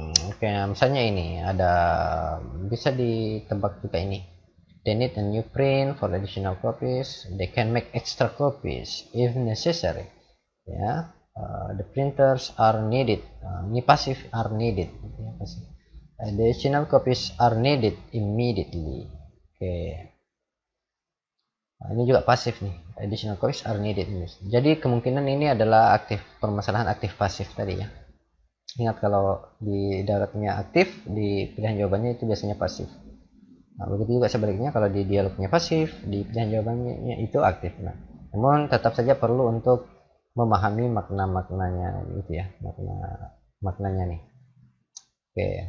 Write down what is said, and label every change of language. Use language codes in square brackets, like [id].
[id] Oke, nah, misalnya ini ada, bisa ditebak juga ini. [en] They need a new print for additional copies. They can make extra copies if necessary. Ya, the printers are needed. [id] Ini pasif, [en] are needed. Ya, pasif. Additional copies are needed immediately. Oke. [id] Nah, ini juga pasif nih. [en] Additional copies are needed. [id] Jadi kemungkinan ini adalah aktif, permasalahan aktif pasif tadi ya. Ingat kalau di daratnya aktif, di pilihan jawabannya itu biasanya pasif. Nah, begitu juga sebaliknya kalau di dialognya pasif, di pilihan jawabannya itu aktif. Nah, namun tetap saja perlu untuk memahami makna-maknanya gitu ya, maknanya nih. Oke.